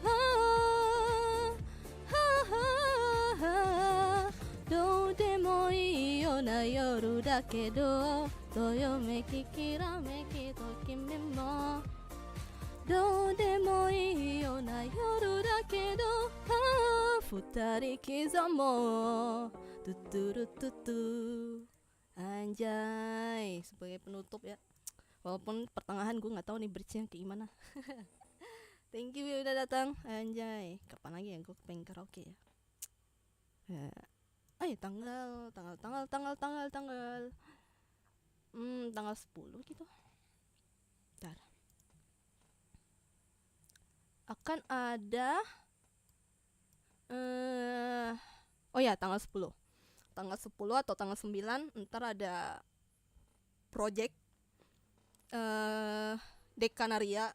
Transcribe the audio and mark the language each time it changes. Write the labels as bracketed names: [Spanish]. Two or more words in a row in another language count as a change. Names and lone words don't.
[Japanese] どうでもいいような夜だけどどよめききらめきと君もどうでもいいような夜だけど二人 kisah mo tuturututu. [Indonesian] Anjay, sebagai penutup ya. Walaupun pertengahan gue nggak tahu nih bridge-nya kayak gimana. [English] Thank you [Indonesian] udah datang. Anjay, kapan lagi ya gue pengen karaoke ya. Tanggal 10 gitu. Bentar. Akan ada tanggal 10 atau tanggal 9 ntar ada project Dekanaria.